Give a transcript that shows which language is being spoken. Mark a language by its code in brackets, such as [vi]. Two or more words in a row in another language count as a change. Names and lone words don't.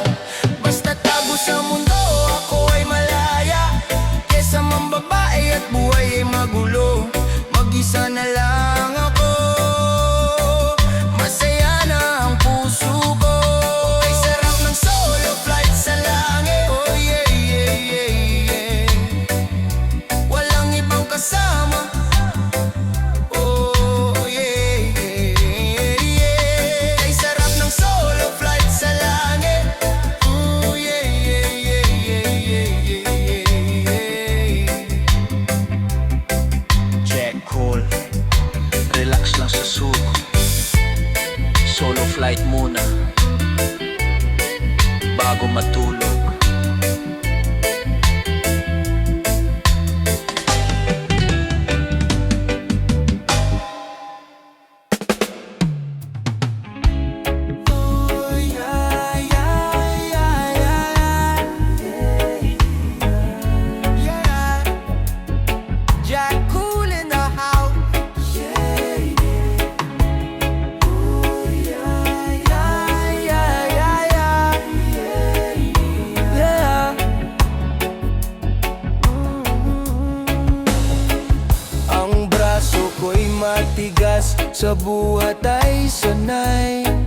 [tl] Basta tago sa mundo, ako ay malaya. Kesa mambabae at buhay ay magulo, mag-isa na lang ako. Masaya na ang puso ko. Ay sarap ng [en] solo flight [tl] sa langit. [en] Oh yeah, yeah, yeah, yeah. [tl] Walang ibang kasama. [en] Oh yeah, yeah, yeah. [tl] Ay sarap ng [en] solo flight [tl] sa langit. [en] Oh yeah, yeah, yeah, yeah, yeah, yeah, yeah. Check, cool. [tl] Relax lang sa suko. [en] Solo flight [tl] muna bago matulog. [en] Oh yeah, yeah, yeah, yeah, yeah. Jack Cool in the house. [tl] Ang braso ko'y matigas, sa buhat ay sanay.